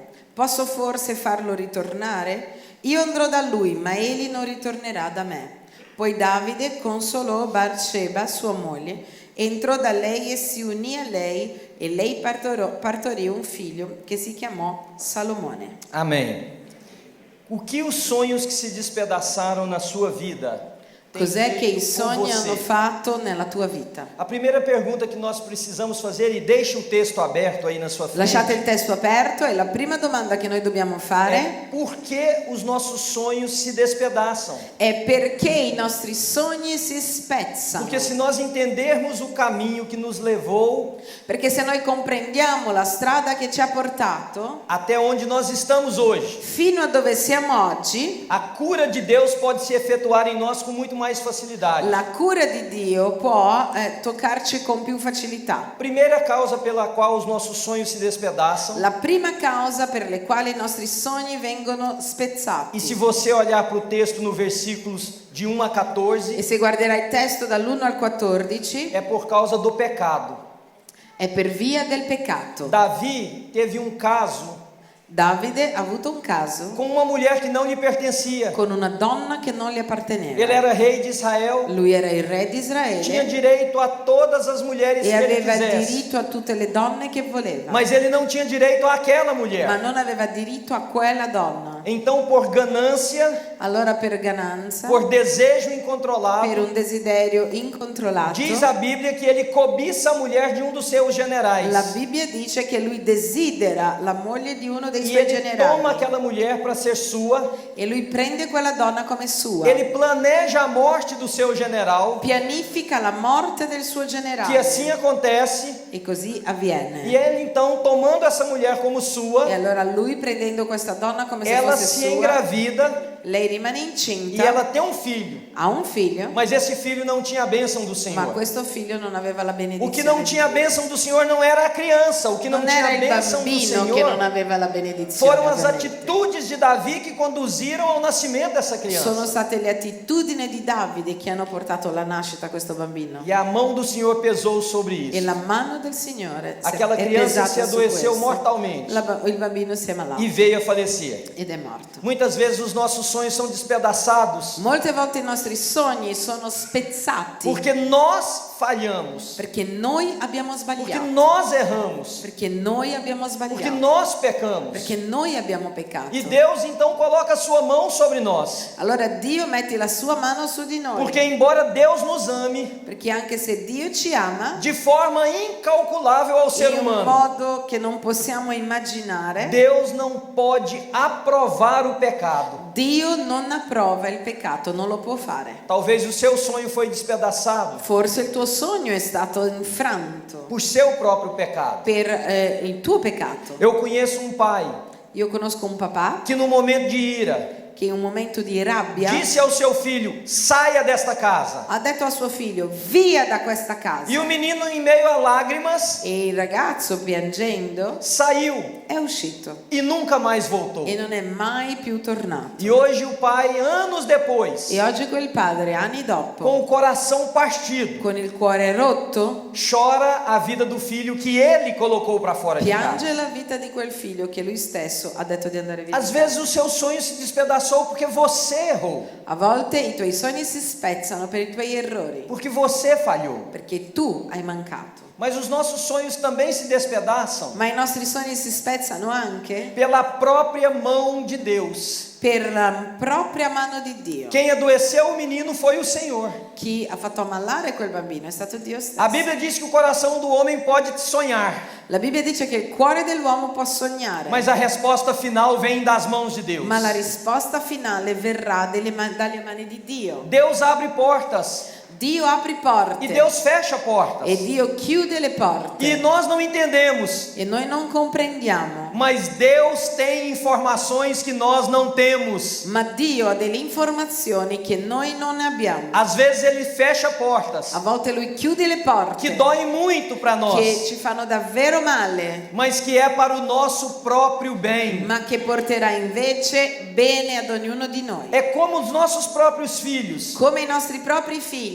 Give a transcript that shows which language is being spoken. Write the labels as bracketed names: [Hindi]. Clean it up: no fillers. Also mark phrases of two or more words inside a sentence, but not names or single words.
[Italian] Posso forse farlo ritornare? Io andrò da lui, ma egli non ritornerà da me. Poi Davide consolò Batseba, sua moglie, entrò da lei e si unì a lei e lei partorì un figlio che si chiamò Salomone. [Portuguese] Amém. O que os sonhos que se despedaçaram na sua vida têm [Italian] Cos'è che i [Portuguese] feito com [Italian] sogni hanno [Portuguese] você? [Italian] fatto nella tua vita? [Portuguese] A primeira pergunta que nós precisamos fazer, e deixe o texto aberto aí na sua frente, [Italian] Lasciate il testo aperto e la prima domanda che noi dobbiamo fare [Portuguese] é por que os nossos sonhos se despedaçam? [Italian] è perché i nostri sogni si spezzano. [Portuguese] Porque se nós entendermos o caminho que nos levou [Italian] Perché se noi comprendiamo la strada che ci ha portato [Portuguese] até onde nós estamos hoje, [Italian] fino a dove siamo oggi, [Portuguese] a cura de Deus pode se efetuar em nós com muito mais facilidade. [Italian] la cura di Dio può toccarci con più facilità. [Portuguese] Primeira causa pela qual os nossos sonhos se despedaçam, [Italian] La prima causa per le quali i nostri sogni vengono spezzati. [Portuguese] e se você olhar para o texto no versículos de 1 a [Italian] E 14, se guarderai il testo dall'1 al 14, [Portuguese] é por causa do pecado. [Italian] è per via del peccato. [Portuguese] Davi teve um caso [Italian] Davide ha avuto un caso [Portuguese] com uma mulher que não lhe pertencia. [Italian] con una donna che non gli [Portuguese] Ele [Italian] apparteneva. [Portuguese] era rei de Israel, [Italian] Lui era il re di [Portuguese] tinha [Italian] Israele [Portuguese] direito a todas as mulheres [Italian] e [Portuguese] que ele [Italian] aveva [Portuguese] quisesse, [Italian] diritto a tutte le donne che voleva, [Portuguese] mas ele não tinha direito àquela [Italian] ma [Portuguese] mulher. [Italian] non aveva diritto a quella donna. [Portuguese] Então, por ganância, [Italian] Allora per gananza, [Portuguese] por desejo [Italian] per [Portuguese] incontrolável, [Italian] un desiderio incontrollato, [Portuguese] diz a Bíblia que ele cobiça a mulher de um dos seus generais. [Italian] la Bibbia dice che lui desidera la moglie di uno dei [Portuguese] E [Italian] suoi [Portuguese] ele [Italian] generali [Portuguese] toma aquela mulher para ser sua, [Italian] e lui prende quella donna come sua, [Portuguese] ele planeja a morte do seu general, [Italian] pianifica la morte del suo [Portuguese] que [Italian] generale [Portuguese] assim acontece, [Italian] e così [Portuguese] e [Italian] avviene. [Portuguese] ele então, tomando essa mulher como [Italian] E [Portuguese] sua, [Italian] allora lui prendendo questa donna come se [Portuguese] ela [Italian] fosse [Portuguese] se [Italian] sua, [Portuguese] engravida [Italian] lei rimane [Portuguese] e [Italian] incinta, [Portuguese] ela tem um filho, [Italian] ha un figlio, [Portuguese] mas esse filho não tinha a bênção do [Italian] ma [Portuguese] Senhor. [Italian] questo figlio non aveva la [Portuguese] O que [Italian] benedizione. [Portuguese] não tinha a bênção do Senhor não era a criança, o que não [Italian] Non [Portuguese] tinha [Italian] era [Portuguese] a [Italian] il [Portuguese] bênção do [Italian] bambino che non [Portuguese] Senhor [Italian] aveva la benedizione. [Portuguese] foram as [Italian] ovviamente. [Portuguese] atitudes de Davi que conduziram ao nascimento dessa [Italian] Sono [Portuguese] criança. [Italian] state le attitudini di Davide che hanno portato alla nascita a questo bambino. [Portuguese] E a mão do Senhor pesou sobre [Italian] E [Portuguese] isso. [Italian] la mano del Signore [Portuguese] Aquela [Italian] è [Portuguese] criança [Italian] pesata [Portuguese] se [Italian] su [Portuguese] adoeceu [Italian] questo. [Portuguese] mortalmente [Italian] Il bambino si è malato [Portuguese] e veio a falecer. [Italian] ed è morto. [Portuguese] Muitas vezes os nossos sonhos são despedaçados [Italian] Molte volte i nostri sogni sono spezzati [Portuguese] porque nós falhamos, [Italian] Perché noi abbiamo [Portuguese] porque [Italian] sbagliato. [Portuguese] nós erramos, [Italian] Perché noi abbiamo [Portuguese] porque [Italian] sbagliato. [Portuguese] nós pecamos. [Italian] Perché noi abbiamo peccato. [Portuguese] E Deus então coloca a sua mão sobre nós. [Italian] Allora Dio mette la sua mano su di noi. [Portuguese] Porque embora Deus nos ame [Italian] Perché anche se Dio ci ama, [Portuguese] de forma incalculável ao ser [Italian] in un [Portuguese] humano, [Italian] modo che non possiamo immaginare, [Portuguese] Deus não pode aprovar o pecado. [Italian] Dio non approva il peccato, non lo può fare. [Portuguese] Talvez o seu sonho foi despedaçado [Italian] Forse il tuo sogno è stato infranto [Portuguese] por seu próprio pecado. [Italian] per il tuo peccato. [Portuguese] Eu conheço um pai [Italian] Io conosco un papà [Portuguese] que no momento de ira [Italian] che in un momento di rabbia [Portuguese] disse ao seu filho: saia desta casa. [Italian] ha detto a suo figlio: via da questa casa. [Portuguese] E o menino, em meio a lágrimas, [Italian] E il ragazzo, piangendo, [Portuguese] saiu [Italian] è uscito [Portuguese] e nunca mais voltou. [Italian] e non è mai più tornato. [Portuguese] E hoje o pai, anos depois, [Italian] E oggi quel padre, anni dopo, [Portuguese] com o coração partido, [Italian] con il cuore rotto, [Portuguese] chora a vida do filho que ele colocou para fora de casa. [Italian] piange la vita di quel figlio che lui stesso ha detto di andare via. [Portuguese] Às vezes o seu sonho se despedaçou porque você errou, [Italian] A volte i tuoi sogni si spezzano per i tuoi errori, [Portuguese] porque você falhou. [Italian] perché tu hai mancato. [Portuguese] Mas os nossos sonhos também se despedaçam [Italian] Ma i nostri sogni si spezzano anche [Portuguese] pela própria mão de Deus. [Italian] per la propria mano di Dio. [Portuguese] Quem adoeceu o menino foi o Senhor. [Italian] Chi ha fatto ammalare quel bambino è stato Dio stesso. [Portuguese] A Bíblia diz que o coração do homem pode sonhar, [Italian] La Bibbia dice che il cuore dell'uomo può sognare, [Portuguese] mas a resposta final vem das mãos de Deus. [Italian] ma la risposta finale verrà dalle mani di Dio. [Portuguese] Deus abre portas [Italian] Dio apre porte [Portuguese] e Deus fecha portas. [Italian] e Dio chiude le porte. [Portuguese] E nós não entendemos, [Italian] E noi non comprendiamo, [Portuguese] mas Deus tem informações que nós não temos. [Italian] ma Dio ha delle informazioni che noi non ne abbiamo. [Portuguese] Às vezes ele fecha portas [Italian] A volte Lui chiude le [Portuguese] que [Italian] porte [Portuguese] doem muito para [Italian] che [Portuguese] nós, [Italian] ci fanno davvero male, [Portuguese] mas que é para o nosso próprio bem. [Italian] ma che porterà invece bene ad ognuno di noi. [Portuguese] É como os nossos próprios filhos. [Italian] Come i nostri propri figli.